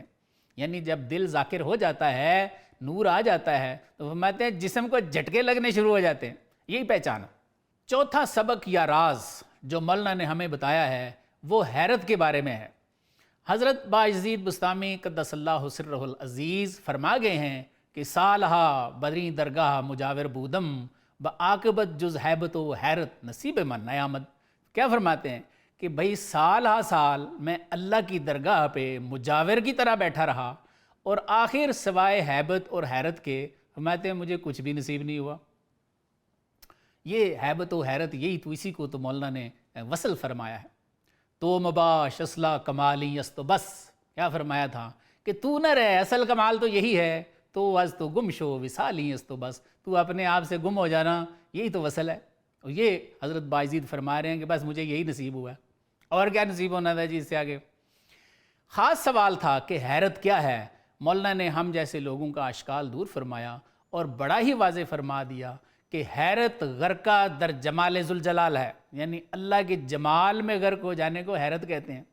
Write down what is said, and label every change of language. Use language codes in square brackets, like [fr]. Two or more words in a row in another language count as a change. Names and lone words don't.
[ur] یعنی جب دل ذاکر ہو جاتا ہے، نور آ جاتا ہے، تو فرماتے ہیں جسم کو جھٹکے لگنے شروع ہو جاتے ہیں۔ یہی پہچان ہے۔ چوتھا سبق یا راز جو مولانا نے ہمیں بتایا ہے وہ حیرت کے بارے میں ہے۔ حضرت باجزید بستامی قدس اللہ سرہ العزیز فرما گئے ہیں کہ [fa] سالہا بدری درگاہ مجاور بودم بعاقبت جز حیبت و حیرت نصیب من نیامد۔ [ur] کیا فرماتے ہیں کہ بھئی سال ہا سال میں اللہ کی درگاہ پہ مجاور کی طرح بیٹھا رہا، اور آخر سوائے حیبت اور حیرت کے فرماتے ہیں مجھے کچھ بھی نصیب نہیں ہوا۔ یہ حیبت و حیرت یہی تو اسی کو تو مولانا نے وصل فرمایا ہے۔ [fa] تو مباش اصلا کمالی است بس، [ur] کیا فرمایا تھا کہ تو نہ رہے، اصل کمال تو یہی ہے، [fa] تو از تو گم شو وصالی است بس، [ur] تو اپنے آپ سے گم ہو جانا یہی تو وصل ہے۔ اور یہ حضرت باجزید فرما رہے ہیں کہ بس مجھے یہی نصیب ہوا ہے، اور کیا نصیب ہونا تھا جی اس سے آگے۔ خاص سوال تھا کہ حیرت کیا ہے؟ مولانا نے ہم جیسے لوگوں کا اشکال دور فرمایا اور بڑا ہی واضح فرما دیا کہ حیرت [fa] غرقہ در جمال ذوالجلال [ur] ہے، یعنی اللہ کے جمال میں غرق ہو جانے کو حیرت کہتے ہیں۔